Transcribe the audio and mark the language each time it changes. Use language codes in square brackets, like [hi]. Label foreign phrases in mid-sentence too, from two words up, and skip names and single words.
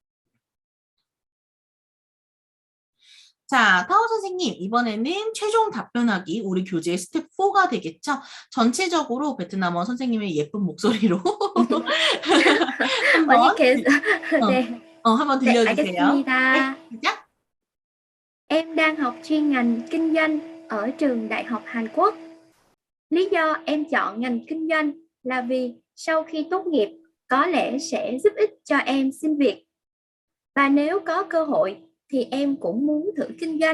[ko] 자, 타오 선생님, 이번에는 최종 답변하기 우리 교재 스텝 4가 되겠죠? 전체적으로 베트남어 선생님의 예쁜 목소리로 언니 한번 계속 어, 네. 한번 네, 들려주세요. 네, 알겠습니다. 시작! [vi] Em đang học chuyên ngành kinh doanh ở trường Đại học Hàn Quốc. Lý do em chọn ngành kinh doanh là vì sau khi tốt nghiệp có lẽ sẽ giúp ích cho em xin việc. Và nếu có cơ hội thì em cũng muốn thử kinh doanh.